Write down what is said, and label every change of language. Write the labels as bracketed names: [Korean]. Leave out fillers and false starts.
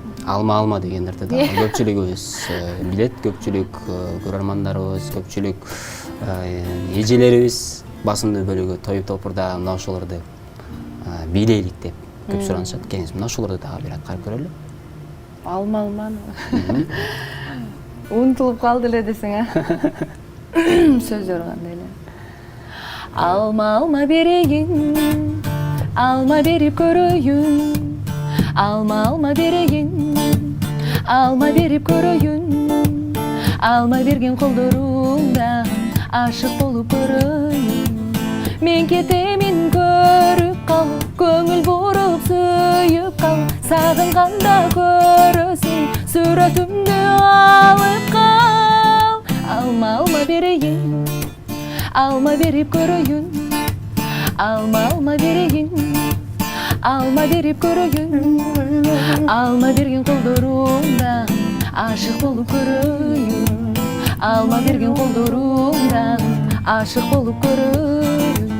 [Kyrgyz] Алма дегендерди дагы көпчүлүгүбүз билет, көпчүлүк көрөрмандарыбыз, көпчүлүк эжелерибиз басымдуу бөлүгү той топурда мына ошолорду бийлейлик деп көп суранышат. Келиңиз мына ошолорду дагы бир аткарып көрөлү. Алманы. Унутулуп калды эле десең, сөздөр кандай эле. [Turkish] Alma vereyim, alma verip göreyim. Alma vereyim, alma verip göreyim. Alma vergen kollarımdan aşık olup göreyim. [Kyrgyz] Men ketemin görüp kal, көңүл буруp сүйүп кал. Сагынганда көрөсүң, сүрөтүмдү алып кал. [Turkish] Alma vereyim, alma verip göreyim. Alma vereyim, alma verip göreyim. Alma vergen kollarımdan aşık olup göreyim. Alma vergen kollarımdan aşık olup göreyim.